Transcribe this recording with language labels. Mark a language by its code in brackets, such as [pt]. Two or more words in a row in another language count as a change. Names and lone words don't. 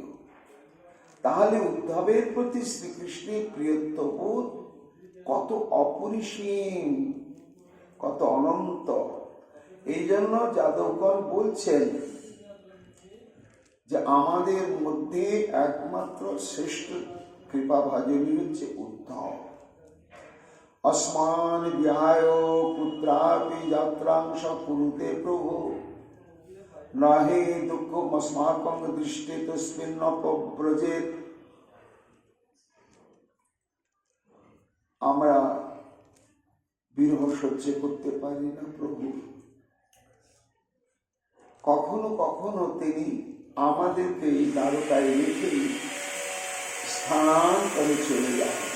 [bn] তাহলে উদ্ধবের প্রতি শ্রীকৃষ্ণের প্রিয়ত্ববোধ কত অপরিসীম, কত অনন্ত। এই জন্য যাদবগণ বলছেন যে আমাদের মধ্যে একমাত্র শ্রেষ্ঠ কৃপাভাজনী হচ্ছে উদ্ধব। [sa] अस्मान विहाय पुत्रापि यात्रांश कुरुते प्रभु नाहि दुःखमस्माकं दृष्टे तस्मिन् अपव्रजेत। [bn] আমরা বিরহ সহ্য করতে পারি না প্রভু। কখনো কখনো তিনি আমাদেরকে এই দ্বারকায় রেখে স্থানান্তরে চলে যান।